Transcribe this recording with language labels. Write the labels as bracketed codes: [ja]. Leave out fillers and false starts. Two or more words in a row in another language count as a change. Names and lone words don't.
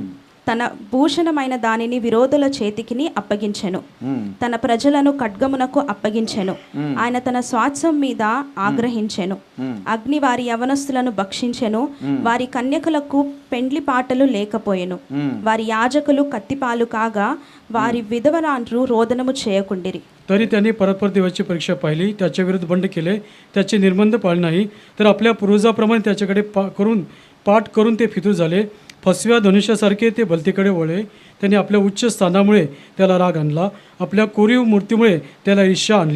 [te] తన భూషణమైన దానిని విరోధుల చేతికిని అప్పగించెను. ఉమ్, తన ప్రజలను ఖడ్గమునకు అప్పగించెను. ఆయన తన స్వాస్థ్యం మీద ఆగ్రహించెను. అగ్ని వారి యవనస్తులను భక్షించెను. వారి కన్యకులకు పెండ్లి పాటలు లేకపోయెను. వారి యాజకులు కత్తిపాలు కాగా వారి విధవరాండ్రు రోదనము చేయకుండిరి. [mr] तरी त्यांनी परस्पर देवाची परीक्षा पाहिली, त्याच्या विरुद्ध बंड केले, त्याचे निर्बंध पाळले नाही, तर आपल्या पूर्वजाप्रमाणे त्याच्याकडे पाठ करून ते फितूर झाले. फसव्या धनुष्यासारखे ते भलतीकडे वळले. त्यांनी आपल्या उच्च स्थानामुळे त्याला राग आणला, आपल्या कोरीव मूर्तीमुळे त्याला ईर्ष्या आणली.